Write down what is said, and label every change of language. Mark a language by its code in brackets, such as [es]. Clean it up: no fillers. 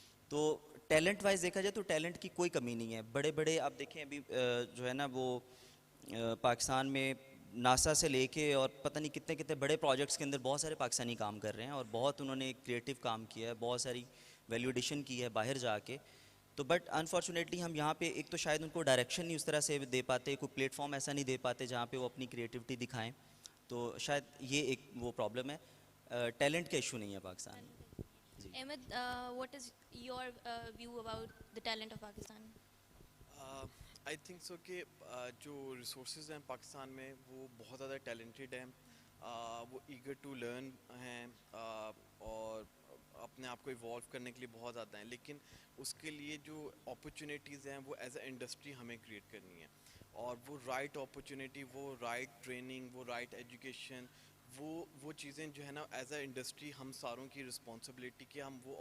[ur] تو talent wise دیکھا جائے تو ٹیلنٹ کی کوئی کمی نہیں ہے. بڑے آپ دیکھیں ابھی جو ہے نا وہ پاکستان میں ناسا سے لے کے اور پتہ نہیں کتنے بڑے پروجیکٹس کے اندر بہت سارے پاکستانی کام کر رہے ہیں, اور بہت انہوں نے کریٹیو کام کیا ہے, بہت ساری ویلیو ایڈیشن کی ہے باہر جا کے. تو بٹ انفارچونیٹلی ہم یہاں پہ ایک تو شاید ان کو ڈائریکشن نہیں اس طرح سے دے پاتے, کوئی پلیٹ فارم ایسا نہیں دے پاتے جہاں پہ وہ اپنی کریٹیوٹی دکھائیں. تو شاید یہ ایک وہ پرابلم ہے, ٹیلنٹ کا ایشو نہیں ہے پاکستان میں. [en] Ahmed, what is your view about the talent of Pakistan? [ur] I think so کہ جو ریسورسز ہیں پاکستان میں وہ بہت زیادہ ٹیلنٹڈ ہیں, وہ ایگر ٹو لرن ہیں اور اپنے آپ کو ایوالو کرنے کے لیے بہت زیادہ ہیں, لیکن اس کے لیے جو اپرچونیٹیز ہیں وہ ایز اے انڈسٹری ہمیں کریٹ کرنی ہے, اور وہ رائٹ اپرچونیٹی, وہ رائٹ ٹریننگ, وہ رائٹ ایجوکیشن, وہ چیزیں جو ہے نا ایز اے انڈسٹری ہم ساروں کی رسپانسبلٹی کہ ہم